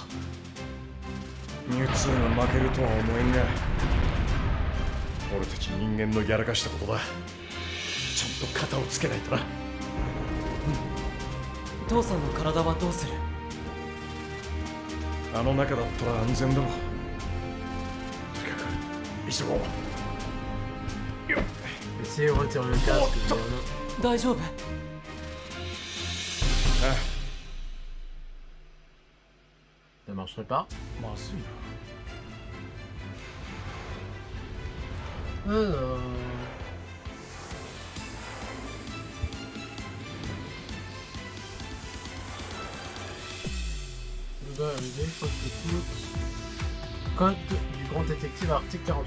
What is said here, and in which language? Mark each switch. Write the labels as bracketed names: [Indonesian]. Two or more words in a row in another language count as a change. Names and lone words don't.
[Japanese] ミュウツーが負けるとは思えんが、俺たち人間のやらかしたことだ。ちゃんと肩をつけないとな。父さんの体はどうする？あの中だったら安全だろう。とにかく急ごう。 [French] Essayez de retirer le casque. Oh, [Japanese] 大丈夫？ [French] Ça marcherait pas. [Japanese] まずいな。 [French] Alors... Je dois arriver, je crois que c'est Code du grand détective article 48.